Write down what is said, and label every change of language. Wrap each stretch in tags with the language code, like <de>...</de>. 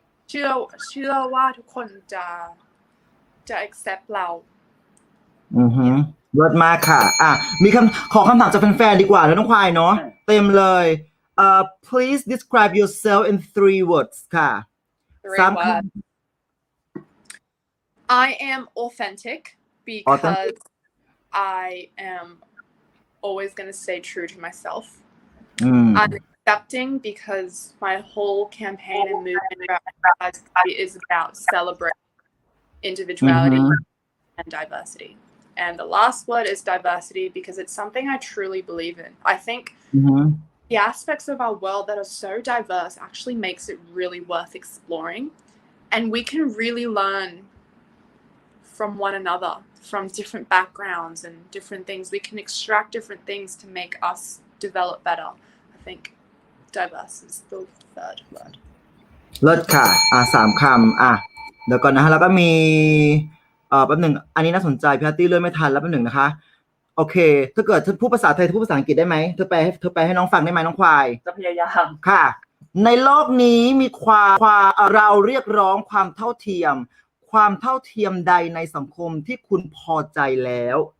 <th>เชื่อว่าทุกคนจะ accept เรา เลิศมากค่ะมีขอคำถามจากแฟนๆดีกว่าแล้วน้องควายเนาะเต็มเลย</th> <en>please describe yourself in 3 words</en> <th>ค่ะ</th> <en>3 words I am authentic because I am always going to stay true to myself. I'm accepting because my whole campaign and movement is about celebrating individuality and diversity. And the last word is diversity because it's something I truly believe in. I think the aspects of our world that are so diverse actually makes it really worth exploring. And we can really learn from one another, from different backgrounds and different things. We can extract different things to make us develop better. I think diverse is the third word.</en> <th>เลิศค่ะ3 คำเดี๋ยวก่อนนะฮะแล้วก็มีแป๊บหนึ่งอันนี้น่าสนใจพี่อาร์ตี้เลื่อนไม่ทันแล้วแป๊บหนึ่งนะคะโอเคถ้าเกิดเธอพูดภาษาไทยพูดภาษาอังกฤษได้ไหมเธอแปลให้น้องฟังได้ไหมน้องควาย จะพยายาม ค่ะในโลกนี้มีความเราเรียกร้องความเท่าเทียมใดในสังคมที่คุณพอใจแล้ว</th>